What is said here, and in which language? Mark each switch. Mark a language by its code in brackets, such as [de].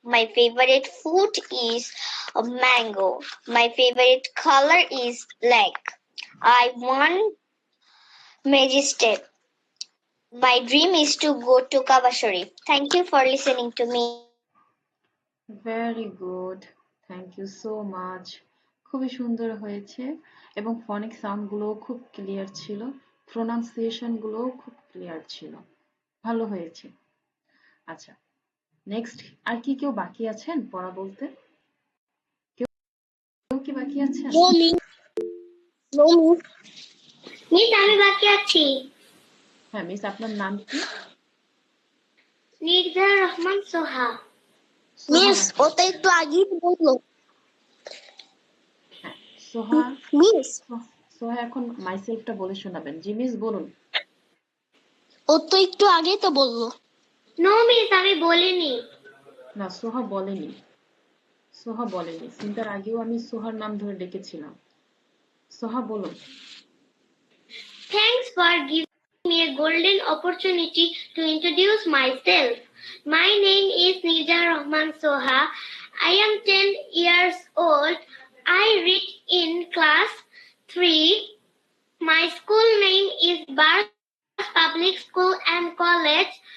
[en] My favorite food is mango. My favorite color is black. I want Majestic. My dream is to go to Kaaba Sharif. Thank you for listening to me. Very good, thank you so much. [bn] খুবই সুন্দর হয়েছে এবং ফনিক সাউন্ডগুলোও খুব clear ছিল, প্রোনাউন্সিয়েশনগুলোও খুব clear ছিল, ভালো হয়েছে। আচ্ছা, নেক্সট আর কি কেউ বাকি আছেন পড়া বলতে? কেউ কি বাকি আছেন? মিস আমি বাকি আছি। হ্যাঁ মিস, আপনার নাম কি? নির্জা রহমান সোহা। মিস ওটা একটু আগেই বললো। হ্যাঁ সোহা। মিস সোহা এখন মাইসেলফটা বলে শোনাবেন। জি মিস বলুন। ও তো একটু আগেই তো বললো। নো মিস আমি বলিনি। না সোহা বলেনি, সোহা বলেনি। সিনটার আগেও আমি সোহার নাম ধরে ডেকেছিলাম। সোহা বলুন। [en] Thanks for giving me a golden opportunity to introduce myself. My name is Nija Rahman Soha. I am 10 years old. I read in class 3. My school name is Bars Public School and College.